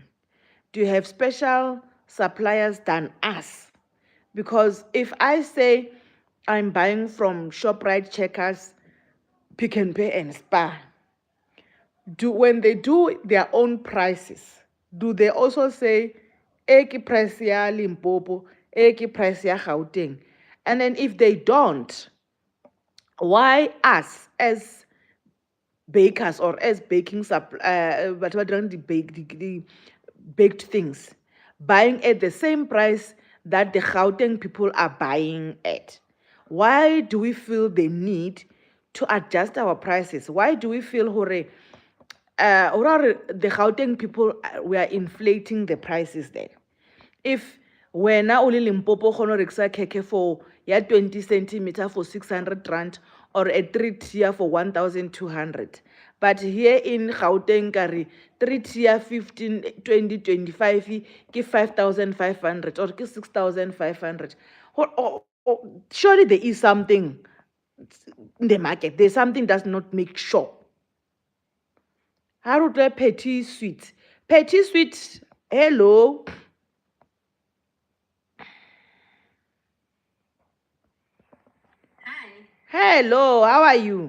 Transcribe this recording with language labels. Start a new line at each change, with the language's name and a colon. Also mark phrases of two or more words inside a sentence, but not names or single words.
English: Do you have special suppliers than us? Because if I say I'm buying from ShopRite, Checkers, Pick and Pay, and Spar, when they do their own prices, do they also say eki price ya Limpopo, eki price ya Gauteng? And then if they don't, why us as bakers or as baking but the baked things buying at the same price that the Gauteng people are buying at? Why do we feel the need to adjust our prices? Why do we feel the Gauteng people we are inflating the prices there? If
Southern Sotho: wena o le Limpopo kgona ho rekisa keke
English: for ya 20 centimeter for 600 rand or a 3-tier for 1,200, but here in Gauteng kare 3-tier 15, 20, 25 ke 5,500 or ke 6,500. Surely there is something in the market. There's something does not make sure. How do Petit Sweet? Petit Sweet, hello. Hello, how are you?